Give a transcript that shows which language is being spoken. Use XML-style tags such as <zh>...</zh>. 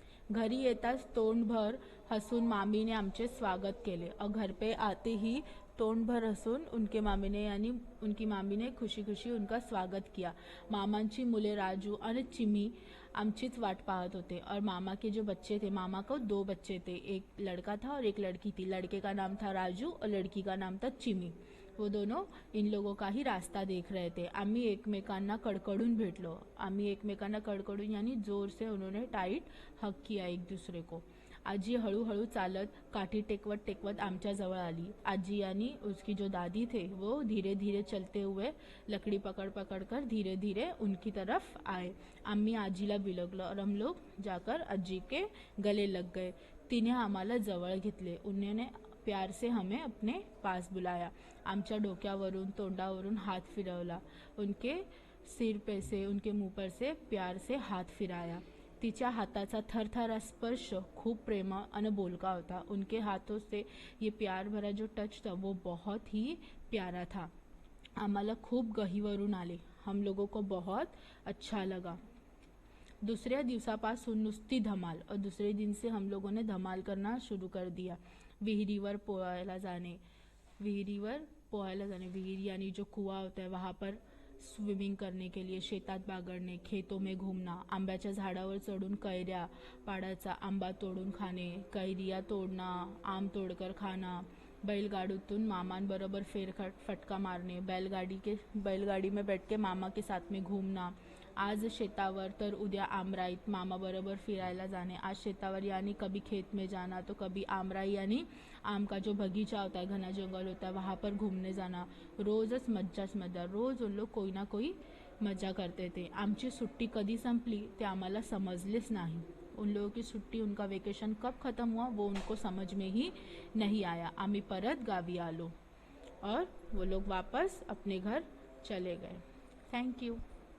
<mr>घरी येताच तोंडभर हसून मामीने आमचे स्वागत केले</mr> <hi>और घर पे आते ही तोंडभर हसून उनके मामी ने यानी उनकी मामी ने खुशी खुशी उनका स्वागत किया।</hi> <mr>मामांची मुले राजू और चिमी आमचीच वाट पाहत होते।</mr> <hi>और मामा के जो बच्चे थे, मामा को 2 बच्चे थे, एक लड़का था और एक लड़की थी। लड़के का नाम था राजू और लड़की का नाम था चिमी। वो दोनों इन लोगों का ही रास्ता देख रहे थे।</hi> <mr>आम्ही एकमेकांना कडकडून भेटलो। आम्ही एकमेकांना कडकडून</mr> <hi>यानी जोर से उन्होंने टाइट हग किया एक दूसरे को।</hi> <mr>आजी हळूहळू चालत काठी टेकवत टेकवत आमच्या जवळ आली।</mr> <hi>आजी यानी उसकी जो दादी थे वो धीरे धीरे चलते हुए लकड़ी पकड़ पकड़ कर धीरे धीरे उनकी तरफ आए।</hi> <mr>आम्ही आजीला बिलगलो</mr> <hi>और हम लोग जाकर आजी के गले लग गए।</hi> <mr>तिने आम्हाला जवळ घेतले।</mr> <hi>उन्होंने प्यार से हमें अपने पास बुलाया।</hi> <mr>आमच्या डोक्यावरून तोंडावरून हात फिरवला।</mr> <hi>उनके सिर पे से, उनके मुंह पर से प्यार से हाथ फिराया।</hi> <mr>तिच्या हाताचा थरथरा स्पर्श खूप प्रेम और बोलका होता।</mr> <hi>उनके हाथों से ये प्यार भरा जो टच था वो बहुत ही प्यारा था।</hi> <mr>आम्हाला खूप गहिवरून आले।</mr> <hi>हम लोगों को बहुत अच्छा लगा।</hi> <mr>दूसऱ्या दिवसापासून नुसती धमाल,</mr> <hi>और दूसरे दिन से हम लोगों ने धमाल करना शुरू कर दिया।</hi> <mr>विहिरीवर पोहायला जाने,</mr> <hi>विहिर यानी जो कुआं होता है वहाँ पर स्विमिंग करने के लिए,</hi> <mr>शेतात बागडणे,</mr> <hi>खेतों में घूमना,</hi> <mr>आंब्याच्या झाडावर चढून कैऱ्या पाडायचा, आंबा तोडून खाणे,</mr> <hi>कैरिया तोडना, आम तोडकर खाना,</hi> <mr>बैलगाडीतून मामांबरोबर फटका मारने,</mr> <hi>बैलगाड़ी में बैठ के मामा के साथ में घूमना,</hi> <mr>आज शेतावर तर उद्या आमराईत मामा बरोबर फिरायला जाने। आज शेतावर</mr> <hi>यानी कभी खेत में जाना तो कभी आमराई यानी आम का जो बगीचा होता है, घना जंगल होता है, वहाँ पर घूमने जाना।</hi> <mr>रोजच मज्जा,</mr> <hi>रोज उन लोग कोई ना कोई मजा करते थे।</hi> <mr>आमची सुट्टी कधी संपली ते आम्हाला समजलेच नाही।</mr> <hi>उन लोगों की छुट्टी, उनका वेकेशन कब ख़त्म हुआ वो उनको समझ में ही नहीं आया।</hi> <mr>आम्ही परत गावी आलो</mr> <hi>और वो लोग वापस अपने घर चले गए। Thank you.</hi>